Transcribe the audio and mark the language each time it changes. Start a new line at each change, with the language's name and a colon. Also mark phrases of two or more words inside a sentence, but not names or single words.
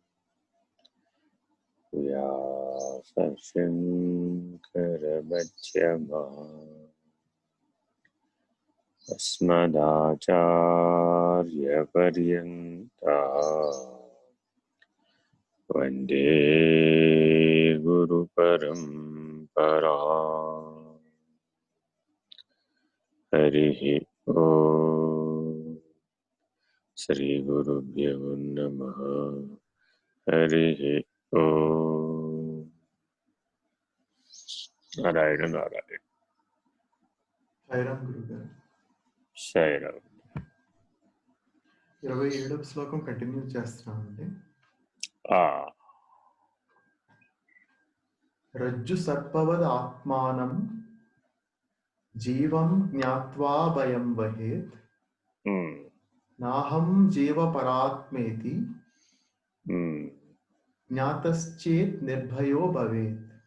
Sanskrit: व्यासशङ्करमध्यमाः अस्मदाचार्यपर्यन्ताः वन्दे गुरुपरम्पराम्। हरिः ओम्। श्रीगुरुभ्यो नमः। हरिः ओम्। नारायण नारायण।
Telugu: సాయిరామ్ గురుగారు. సాయిరామ్. 27వ శ్లోకం కంటిన్యూ చేస్తున్నామండి.
Sanskrit: రజ్జు సర్పవద్ ఆత్మానం జీవం జ్ఞాత్వా భయం వహేత్ నాహం జీవ పరాత్మేతి జ్ఞాతశ్చేత్ నిర్భయో భవేత్.